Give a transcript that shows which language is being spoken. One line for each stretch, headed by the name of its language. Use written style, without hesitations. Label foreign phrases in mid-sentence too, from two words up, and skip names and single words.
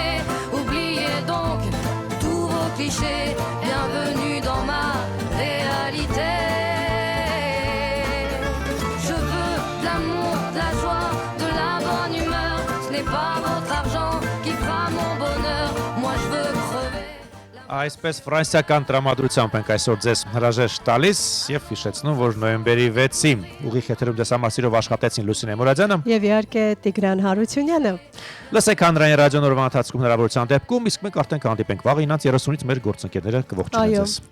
French: Oubliez donc tous vos clichés. Bienvenue dans ma réalité. Je veux de l'amour, de la joie, de la bonne humeur. Ce n'est pas votre argent qui fera mon bonheur. Moi je veux crever.
Armenian: Այսպես ֆրանսիական տրամադրությամբ ենք այսօր ձեզ հրաժեշտ տալիս եւ հիշեցնում, որ նոյեմբերի 6-ին ուղիղ եթերում դες համասիրով աշխատեցին Լուսինե Մուրադյանը եւ իհարկե Տիգրան Հարությունյանը։ Լսեք հանրային ռադիոն օրվա ընթացքում հնարավորության դեպքում, իսկ մենք արդեն կհանդիպենք վաղ 9:30-ից մեր գործընկերները կողջունեն ձեզ։